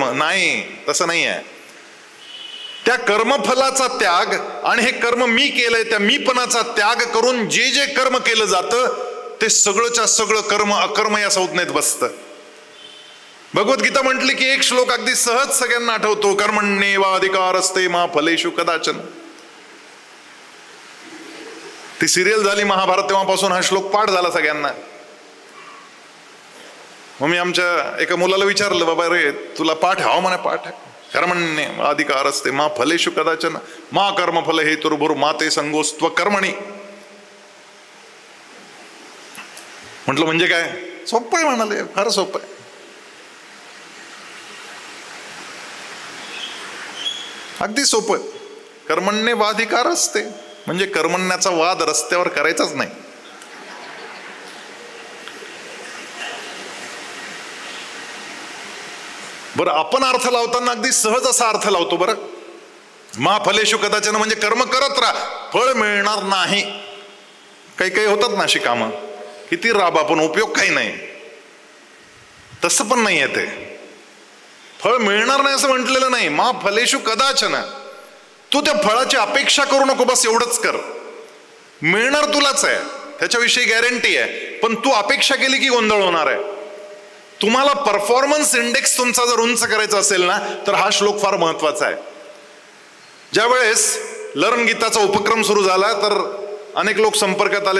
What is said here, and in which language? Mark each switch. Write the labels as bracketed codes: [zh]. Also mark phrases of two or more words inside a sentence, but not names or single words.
[mr] नाही, तसं नाही आहे. त्या कर्मफलाचा त्याग आणि हे कर्म मी केलंय त्या मीपणाचा त्याग करून जे जे कर्म केलं जातं ते सगळंच्या सगळं कर्म अकर्म या संज्ञेत बसतं. भगवद्गीता म्हटली की एक श्लोक अगदी सहज सगळ्यांना आठवतो, [sa] कर्मण्येवाधिकारस्ते मा फलेषु कदाचन. [mr] ती सिरियल झाली महाभारत तेव्हापासून हा श्लोक पाठ झाला सगळ्यांना. मग मी आमच्या एका मुलाला विचारलं, बाबा रे तुला पाठ आहे? म्हणे पाठ आहे. [sa] कर्मण्येवाधिकारस्ते मा फलेषु कदाचन मा कर्मफल हेतुर्भुर मा ते संगोस्त्व कर्मणी. [mr] म्हटलं म्हणजे काय? सोपं आहे म्हणाले, फार सोपं आहे. अगदी सोपं. कर्मण्येवाधिकार असते म्हणजे कर्मण्याचा वाद रस्त्यावर करायचाच नाही. बरं, आपण अर्थ लावताना अगदी सहज असा अर्थ लावतो. बरं, [sa] मा फलेषु कदाचन [mr] म्हणजे कर्म करत राहा, फळ मिळणार नाही. काही काही होतात ना अशी कामं, किती राबा पण उपयोग काही नाही. तसं पण नाही आहे ते. फळ मिळणार नाही असं म्हटलेलं नाही. [sa] मा फलेषु कदाचन. [mr] तू त्या फळाची अपेक्षा करू नको, बस एवढंच कर. मिळणार तुलाच आहे, त्याच्याविषयी गॅरंटी आहे. पण तू अपेक्षा केली की गोंधळ होणार आहे. तुम्हाला [en] performance index [mr] तुमचा जर उंच करायचा असेल ना, तर हा श्लोक फार महत्वाचा आहे. ज्यावेळेस लर्न गीताचा उपक्रम सुरू झाला तर अनेक लोक संपर्कात आले.